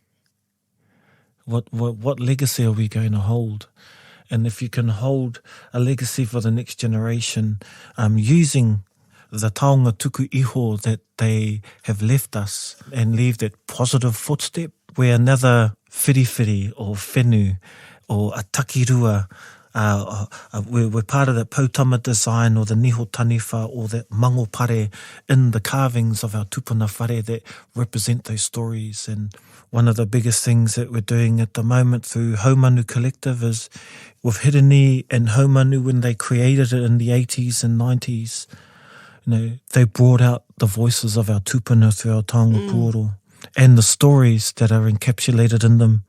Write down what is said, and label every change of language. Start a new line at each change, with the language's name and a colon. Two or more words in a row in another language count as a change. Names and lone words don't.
English: What legacy are we going to hold? And if you can hold a legacy for the next generation, using the
Māori: taonga tuku iho
English: that they have left us, and leave that positive footstep where another whiriwhiri or whenu or a takirua, we're part of that pautama design or the
Māori: niho taniwha
English: or that
Māori: mango pare
English: in the carvings of our
Māori: tupuna whare
English: that represent those stories. And one of the biggest things that we're doing at the moment through Haumanu Collective is with Hirani and Haumanu, when they created it in the 80s and 90s, you know, they brought out the voices of our tupuna through our
Māori: Taonga Pūoro
English: and the stories that are encapsulated in them.